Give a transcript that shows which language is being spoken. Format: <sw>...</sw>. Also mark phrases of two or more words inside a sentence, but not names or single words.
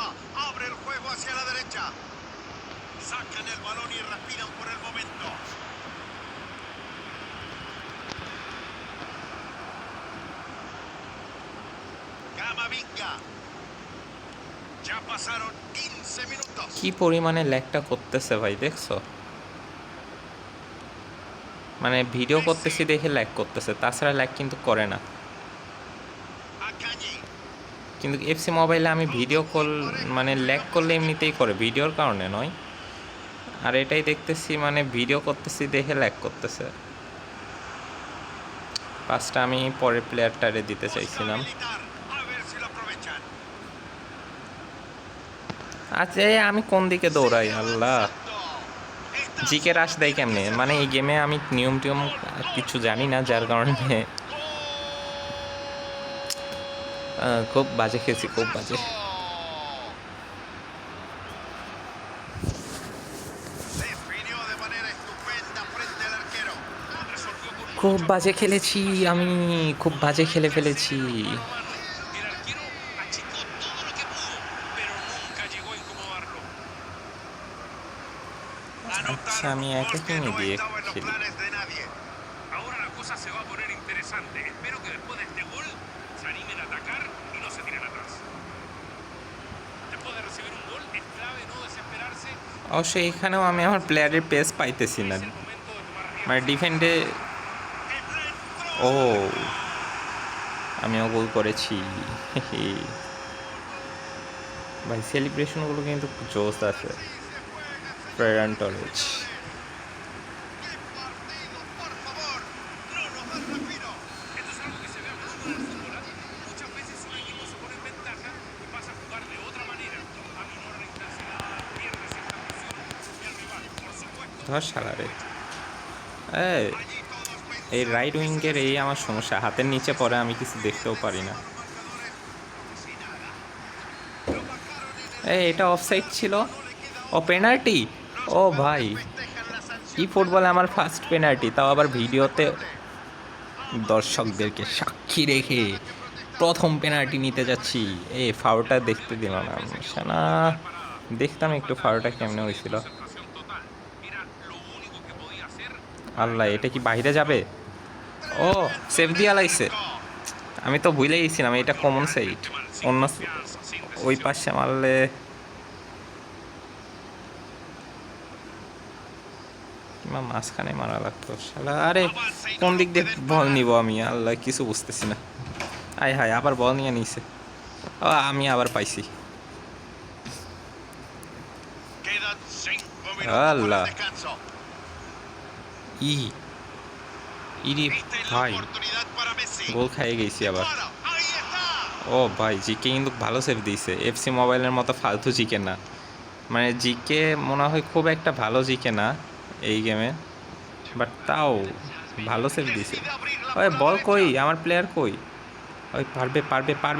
<es>Abre el juego hacia la derecha. Sacan el balón y respiran por el momento. Camavinga. Ya pasaron 15 minutos.</es> <bn>কি পরিমাণে ল্যাগটা করতেছে ভাই, দেখছো? মানে ভিডিও করতেছি দেখে ল্যাগ করতেছে, তাছাড়া ল্যাগ কিন্তু করে না। Akanji. কিন্তু এফসি মোবাইলে আমি</bn> <en>video call,</en> <bn>মানে ল্যাগ করলে এমনিতেই করে, ভিডিওর কারণে নয়। আর এটাই দেখতেছি, মানে ভিডিও করতেছি দেখে ল্যাগ করতেছে। পাসটা আমি পরের প্লেয়ারটারে দিতে</bn> <es>Buscan</es> <bn>চাইছিলাম।</bn> <es>habilitar. A ver si lo aprovechan.</es> <bn>আচ্ছা, আমি কোন দিকে</bn> <es>Sigue</es> <bn>দৌড়াই আল্লাহ!</bn> <es>avanzando. Está</es> <bn>জিকে রাশ দেয় কেমনে? মানে এই গেমে আমি নিয়ম টিয়ম কিছু জানি না, যার কারণে খুব বাজে খেয়েছি, খুব বাজে।</bn> <es>definió de manera estupenda frente al arquero. Resolvió con</es> <bn>খুব</bn> <es>mucha</es> <bn>বাজে</bn> <es>precisión.</es> <bn>খেলেছি আমি, খুব বাজে খেলে ফেলেছি।</bn> <es>El arquero achicó todo lo que pudo, pero nunca llegó a incomodarlo.</es> <bn>আচ্ছা,</bn> <es>Anotaron</es> <bn>আমি</bn> <es>un gol que</es> <bn>অ্যাটাকিংয়ে</bn> <es>no</es> <bn>দিয়ে</bn> <es>estaba en los</es> <bn>খেলি।</bn> <es>planes de nadie. Ahora la cosa se va a poner interesante. Espero que después de este gol se animen a atacar y no se tiren atrás. Después de recibir un gol es clave no desesperarse.</es> <bn>অবশ্যই এখানেও আমি আমার প্লেয়ারের পেস পাইতেছি না,</bn> <es>Es el momento de tomar</es> <bn>মানে</bn> <es>riesgos.</es> <bn>ডিফেন্ডে। ও, আমিও গোল করেছি। ভাই সেলিব্রেশনগুলো কিন্তু জোস আছে। ফেরান টরেজ।</bn> <es>¡Qué partido, por favor! ¡No nos da respiro! Esto es algo que se ve a menudo en el fútbol, ¿eh? Muchas veces un equipo se pone en ventaja y pasa a jugar de otra manera. A menor intensidad, pierde cierta presión y el rival, por supuesto,</es> <bn>ধর শালারে। এই</bn> <es>allí todos</es> <bn>এই</bn> <es>pensaron</es> <bn>রাইট</bn> <es>que se</es> <bn>উইঙ্গের এই আমার</bn> <es>necesitaba</es> <bn>সমস্যা, হাতের নিচে পড়ে, আমি কিছু দেখতেও পারি না।</bn> <es>los marcadores como si nada. Lo bajaron en el</es> <bn>এই, এটা</bn> <es>área.</es> <bn>অফসাইড</bn> <es>El</es> <bn>ছিল।</bn> <es>árbitro no le queda</es> <bn>ও,</bn> <es>otra.</es> <bn>পেনাল্টি!</bn> <es>Los</es> <bn>ও ভাই,</bn> <es>jugadores festejan la ই sanción</es> <bn>ফুটবলে আমার</bn> <es>penalti.</es> <en>first penalty,</en> <bn>তাও আবার ভিডিওতে দর্শকদেরকে</bn> <es>Avanza y se</es> <bn>সাক্ষী</bn> <es>juega.</es> <bn>রেখে</bn> <es>Nada que protestar.</es> <bn>প্রথম পেনাল্টি নিতে যাচ্ছি। এই ফাউলটা দেখতে দিল না শালা। দেখতাম একটু ফাউলটা কেমনে হয়েছিল।</bn> <es>Concentración total. Era lo único que podía hacer.</es> <bn>আল্লাহ, এটা কি বাইরে যাবে? ও, সেফ দিয়া লাইছে। আমি তো ভুলে গেছিলাম এটা কমন সাইড। অন্য ওই পাশে মারলে কিংবা মাঝখানে মারা লাগতো শালা। আরে কোন দিক দিয়ে বল নিব আমি আল্লাহ, কিছু বুঝতেছি না। আয় হায়, আবার বল নিয়ে নিছে। ও, আমি আবার পাইছি।</bn> <es>Quedan 5 minutos para el</es> <bn>আল্লাহ,</bn> <es>descanso. ই ইরি Esta es la</es> <bn>ভাই,</bn> <es>oportunidad para Messi.</es> <bn>গোল খাইয়ে গেছি আবার।</bn> <es>Para. Ahí está.</es> <bn>ও ভাই, জিকে কিন্তু ভালো সেভ দিয়েছে, এফসি মোবাইলের মতো ফালতু জিকে না। মানে জিকে মনে হয় খুব একটা ভালো জিকে না এই গেমে, বাট তাও ভালো সেভ দিয়েছে।</bn> <es>Decide abrir la</es> <bn>ওই বল কই, আমার প্লেয়ার কই? ওই পারবে পারবে পারবে।</bn>